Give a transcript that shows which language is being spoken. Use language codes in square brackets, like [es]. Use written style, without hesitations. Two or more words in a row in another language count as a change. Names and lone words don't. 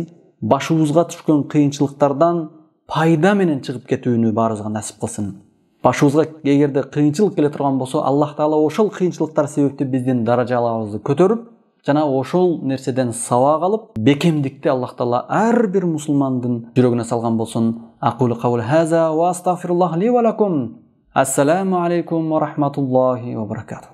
[ky] Башыбызга түшкөн кыйынчылыктардан пайда менен чыгып кетүүнү баарыбызга насип кылсын. Башыбызга эгерде кыйынчылык келе турган болсо, Аллах Таала ошол кыйынчылыктар себептүү биздин даражаларыбызды көтөрүп, жана ошол нерседен сабак алып, бекемдикти Аллах Таала ар бир мусулмандын жүрөгүнө салган болсун. [ar] أقول قولي هذا وأستغفر الله لي ولكم. السلام عليكم ورحمة الله وبركاته.